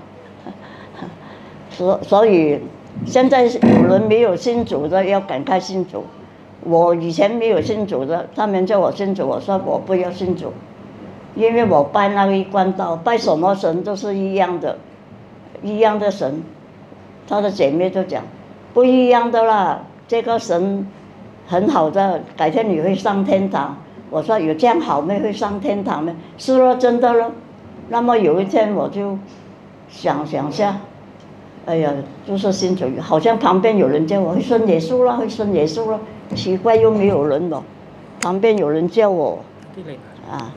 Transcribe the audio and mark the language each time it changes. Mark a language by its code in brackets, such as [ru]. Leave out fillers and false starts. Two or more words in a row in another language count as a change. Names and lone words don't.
[zh] 所以現在有人沒有信主的要趕快信主。我以前沒有信主的，他們叫我信主，我說我不要信主。因為我拜那個一貫道，拜什麼神都是一樣的，一樣的神。他的姐妹就講，不一樣的啦，這個神很好的，改天你會上天堂。我說有這樣好咩？會上天堂咩？是咯，真的咯。那麼有一天我就想下，哎呀，就是信主，好像旁邊有人叫我去信耶穌啦，去信耶穌啦，奇怪又沒有人咯，旁邊有人叫我，啊。